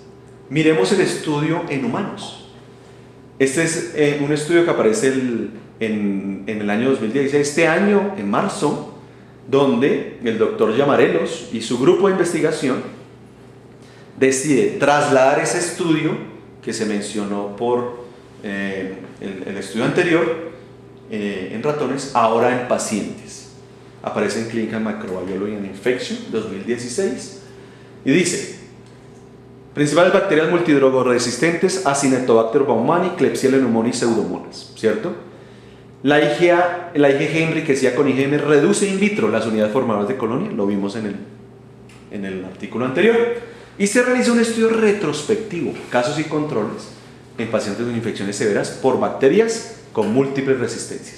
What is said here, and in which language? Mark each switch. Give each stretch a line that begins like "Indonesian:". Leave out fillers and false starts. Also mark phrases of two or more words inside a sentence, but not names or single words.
Spanish: Miremos el estudio en humanos. Este es un estudio que aparece en el año 2016, este año, en marzo, donde el doctor Llamarelos y su grupo de investigación decide trasladar ese estudio que se mencionó por el estudio anterior en ratones, ahora en pacientes. Aparece en Clinical Microbiology and Infection 2016 y dice: principales bacterias multidrogoresistentes, Acinetobacter baumannii, Klebsiella pneumoniae y Pseudomonas, ¿cierto? La IgG enriquecida con IgM reduce in vitro las unidades formadoras de colonia, lo vimos en el artículo anterior, y se realiza un estudio retrospectivo, casos y controles en pacientes con infecciones severas por bacterias con múltiples resistencias.